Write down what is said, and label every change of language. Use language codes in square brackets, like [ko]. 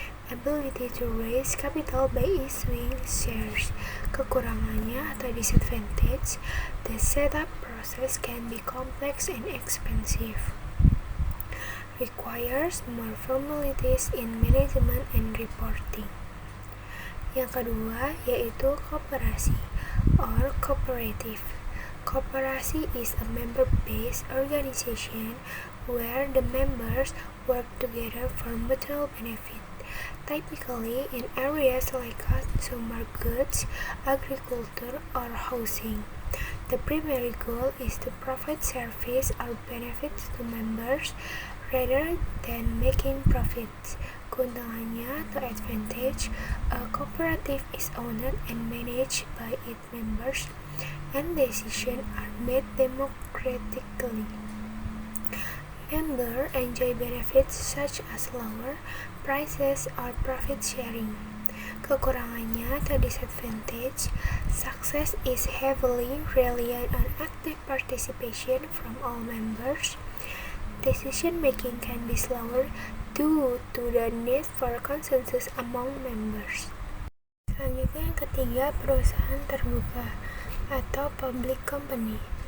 [en] Ability to raise capital by issuing shares. [id] Kekurangannya atau [en] disadvantage, the setup process can be complex and expensive. Requires more formalities in management and reporting. [id] Yang kedua yaitu koperasi [en] or cooperative. Koperasi is a member-based organization where the members work together for mutual benefit, typically in areas like consumer goods, agriculture, or housing. The primary goal is to provide service or benefits to members rather than making profits. [id] Keuntungannya atau [en] advantage, a cooperative is owned and managed by its members, and decisions are made democratically. Members enjoy benefits such as lower prices or profit sharing. [id] Kekurangannya atau [en] disadvantage, success is heavily reliant on active participation from all members. Decision making can be slower due to the need for consensus among members. [id] Selanjutnya yang ketiga, perusahaan terbuka atau public company.